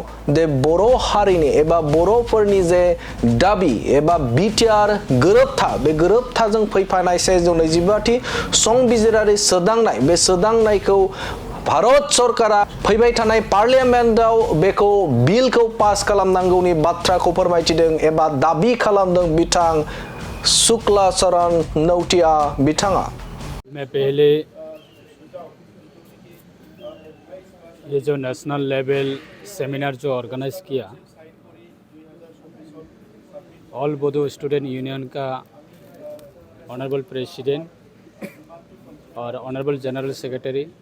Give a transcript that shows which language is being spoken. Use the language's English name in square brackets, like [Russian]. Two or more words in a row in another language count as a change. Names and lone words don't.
[Bodo] जे बर' हारिनि एबा बर'फोरनि जे दाबि एबा बिटिआर गोरोबथा बे गोरोबथाजों फैफानाय 125थि संबिजिरारि सोदांनाय बे सोदांनायखौ भारत सरकारा फैबाय थानाय पार्लियामेन्टआव बेखौ बिलखौ पास खालामनांगौनि बाथ्राखौ फोरमायथिदों एबा दाबि खालामदों बिथां शुक्लाचरण नौटिया बिथाङा। [Hindi] मैं पहले ये जो नेशनल लेवल सेमिनार जो ऑर्गेनाइज किया ऑल बोडो स्टूडेंट यूनियन का ऑनरेबल प्रेसिडेंट और ऑनरेबल जनरल सेक्रेटरी